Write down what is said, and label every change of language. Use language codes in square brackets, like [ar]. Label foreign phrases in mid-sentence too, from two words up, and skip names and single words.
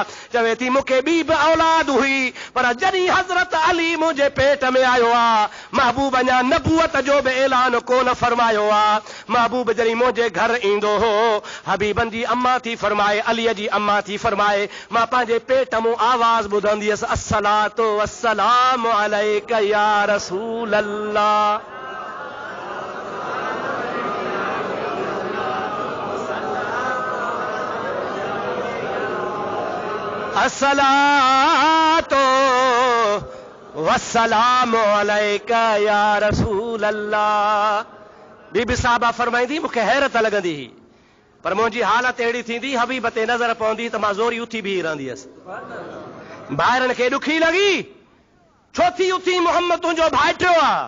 [sd] चवे थी मूंखे ॿी बि औलाद हुई, पर जॾहिं हज़रत अली मुंहिंजे पेट में आयो आहे, महबूब अञा नबूअत जो बि ऐलान कोन फरमायो आहे। महबूब जॾहिं मुंहिंजे घर ईंदो हो, हबीबन जी अम्मा थी फरमाए, अलीअ जी अम्मा थी फरमाए, मां पंहिंजे पेट मूं आवाज़ ॿुधंदी हुअसि, [ar] الصلاة والسلام عليك يا رسول الله. الصلاة والسلام عليك يا رسول الله. [sd] बीबी साहिबा फरमाईंदी मूंखे हैरत लॻंदी हुई, पर मुंहिंजी हालत अहिड़ी थींदी हबीब ते नज़र पवंदी त मां ज़ोरी उथी बीही रहंदी हुअसि। भाइरनि खे ॾुखी लॻी, छो थी उथी? मुहम्मद तुंहिंजो भाइटियो आहे।